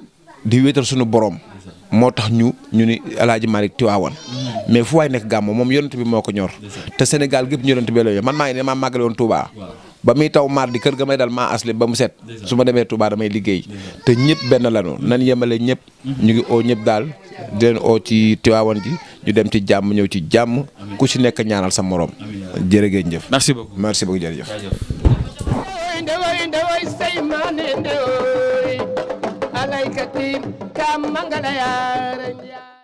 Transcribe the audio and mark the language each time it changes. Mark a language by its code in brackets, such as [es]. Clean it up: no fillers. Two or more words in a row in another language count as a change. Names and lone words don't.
[wo] di wéetal suñu borom moo tax ñu ni El Hadji Malick Tiwaawan mais fu waay nekk gàmmoo moom yonent bi moo ko ñor te Sénégal gépp ñu yonent bi la man maa ngi ne maa màggale woon Touba ba muy taw mardi kër ga may dal maa asle ba mu set su ma demee Touba damay liggéey te ñëpp benn lanu nan yemale ñëpp ñu ngi oo ñëpp daal di leen oo ci Tiwaawan ji ñu dem ci jàmm ñëw ci jàmm ku ci nekk ñaanal sa morom jërëgeen jëf [fr] merci beaucoup [wo] jërëjëf ndewoy say maane ndewoy alaykati kam mangala yaara